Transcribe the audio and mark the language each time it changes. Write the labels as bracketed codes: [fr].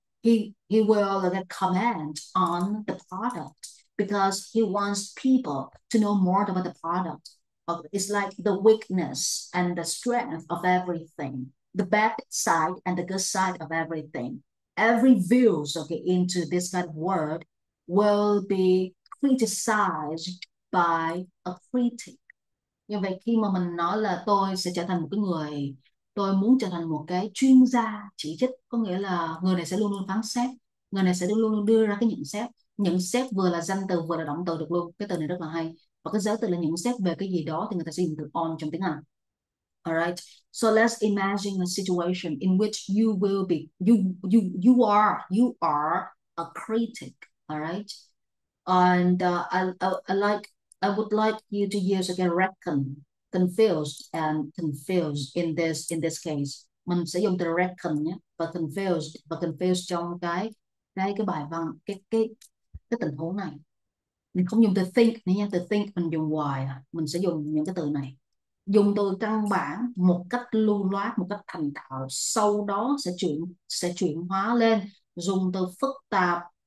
[en] He will comment on the product because he wants people to know more about the product. It's like the weakness and the strength of everything, the bad side and the good side of everything. Every views into this kind of word will be criticized by a critic. [vi] Như vậy khi mà mình nói là tôi sẽ trở thành một cái người, tôi muốn trở thành một cái chuyên gia chỉ trích, có nghĩa là người này sẽ luôn luôn phán xét, người này sẽ luôn luôn đưa ra cái nhận xét. Nhận xét vừa là danh từ vừa là động từ được luôn, cái từ này rất là hay. Và cái giới từ là nhận xét về cái gì đó thì người ta sẽ dùng từ on trong tiếng Anh. [en] Alright, so let's imagine a situation in which you will be you are a critic. Alright, and I would like you to use again reckon, confused and confused in this case. [vi] Mình sẽ dùng từ reckon nhé, và confused trong cái bài văn, cái tình huống này. Mình không dùng từ think nữa nha, từ think mình dùng hoài mình sẽ dùng những cái từ này. Dùng từ căn bản một cách lưu loát, một cách thành thạo, sau đó sẽ chuyển hóa lên dùng từ phức tạp.